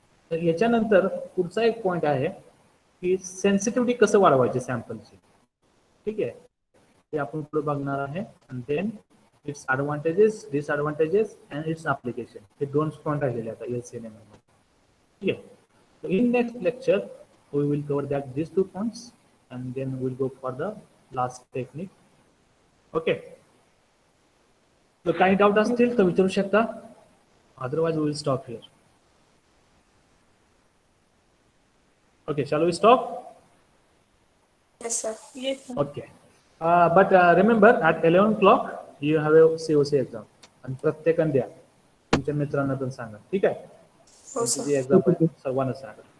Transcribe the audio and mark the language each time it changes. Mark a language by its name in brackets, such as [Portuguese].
[Marathi] तर याच्यानंतर पुढचा एक पॉईंट आहे की सेन्सिटिव्हिटी कसं वाढवायची सॅम्पलची. ठीक आहे. ते आपण पुढे बघणार आहे. आणि [English] then its advantages, disadvantages and its application, [Marathi] हे 2 पॉईंट राहिलेले आता LCNM मध्ये. ठीक आहे. [English] In next lecture, we will cover that these 2 points, and then we'll go for the last technique. Okay. [Marathi] So, काही doubt असतील तर विचारू शकता. [English] Otherwise, we will stop here. Okay. Shall we stop? Yes, sir. Yes sir. Okay. But remember, at 11 o'clock, you have a COC exam. [Marathi] आणि प्रत्येकाने द्या. तुमच्या मित्रांना पण सांगा. ठीक आहे. हो सर. तुमची एक्झाम आहे सर्वांना सांगा.